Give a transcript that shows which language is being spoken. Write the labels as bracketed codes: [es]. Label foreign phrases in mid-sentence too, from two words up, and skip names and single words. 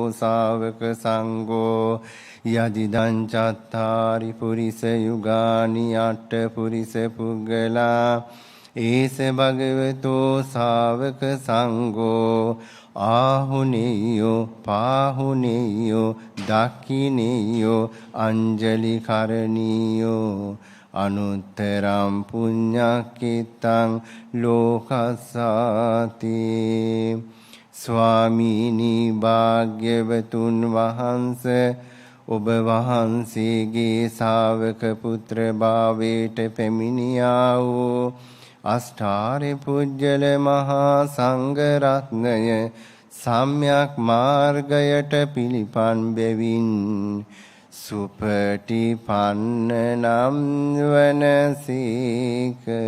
[pi] ශාවක සංඝෝ යදිදං චත්තාරි පුරිස යුගානි අට්ඨ පුරිස පුග්ගලා ඒස භගවතෝ ශාවක සංඝෝ ආහුනේයෝ පාහුනේයෝ දක්ඛිනේයෝ අංජලි කරණීයෝ අනුත්තරම් පුඤ්ඤක්ඛිතං ලෝකස්සාති. [si] ස්වාමීනි භාග්‍යවතුන් වහන්සේ ඔබ වහන්සේගේ ශාවක පුත්‍ර භාවයට පැමිණියා වූ අෂ්ටාරි පුජ්‍යල මහා සංඝ රත්නය සම්්‍යක් මාර්ගයට පිළිපන් බැවින් සුපටිපන්න නම් වනසේක.